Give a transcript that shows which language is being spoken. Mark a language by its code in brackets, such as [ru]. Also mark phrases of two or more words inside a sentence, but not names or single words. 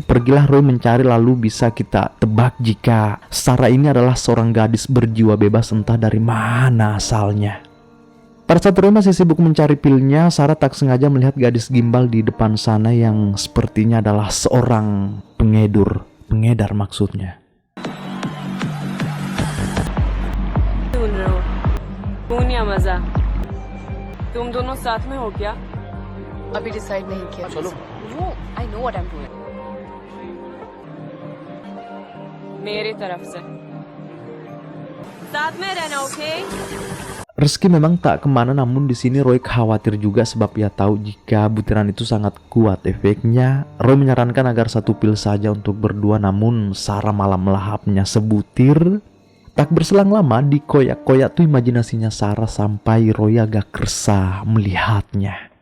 [id] Pergilah Roy mencari, lalu bisa kita tebak jika Sarah ini adalah seorang gadis berjiwa bebas entah dari mana asalnya. Pada saat Roy masih sibuk mencari pilnya, Sarah tak sengaja melihat gadis gimbal di depan sana yang sepertinya adalah seorang pengedar maksudnya. [hi] अभी डिसाइड नहीं किया। चलो। [en] No, I know what I'm doing. [hi] मेरी तरफ से साथ में रहना, okay? [id] Rezeki memang tak kemana, namun di sini Roy khawatir juga sebab ia tahu jika butiran itu sangat kuat efeknya. Roy menyarankan agar satu pil saja untuk berdua, namun Sarah malah melahapnya sebutir. Tak berselang lama, dikoyak-koyak tuh imajinasinya Sarah sampai Roy agak resah melihatnya.